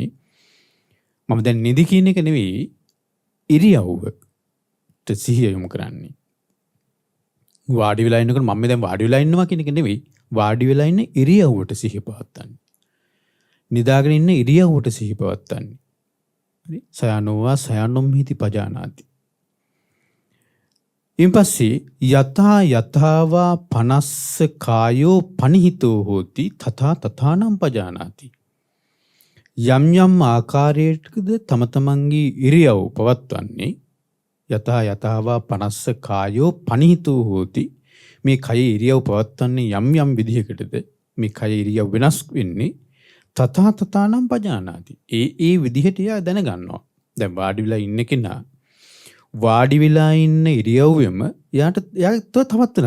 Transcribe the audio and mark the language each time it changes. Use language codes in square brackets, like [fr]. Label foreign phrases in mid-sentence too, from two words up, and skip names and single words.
[si] මම දැන් නිදි කියන එක නෙවෙයි ඉරියව්වට සිහිය යොමු කරන්නේ. වාඩි වෙලා ඉන්නකොට මම දැන් වාඩි වෙලා ඉන්නවා කියන එක නෙවෙයි. වාඩි වෙලා ඉන්න ඉරියව්වට සිහිය පවත්තන්න. නිදාගෙන ඉන්න ඉරියව්වට සිහිය පවත්තන්න. හරි? [pi] සයනෝවා සයනොම්හිති පජානාති. ඉන්පස්සේ යතා යතාවා පනස්ස කායෝ පනිහිතෝ හෝති තථා තථානම් පජානාති. [si] යම් යම් ආකාරයකද තම තමන්ගේ ඉරියව් පවත්වන්නේ [pi] යතා යතාවා පනස්ස කායෝ පනිහිතෝ හෝති. [si] මේ කය ඉරියව් පවත්වන්නේ යම් යම් විදිහකටද මේ කය ඉරියව් වෙනස් වෙන්නේ [pi] තථා තථානම් පජානාති. [si] ඒ විදිහට එයා දැනගන්නවා. දැන් වාඩි වෙලා ඉන්න කෙනා වාඩි වෙලා ඉන්න ඉරියව්වෙම එයාට තවත් වෙනවා.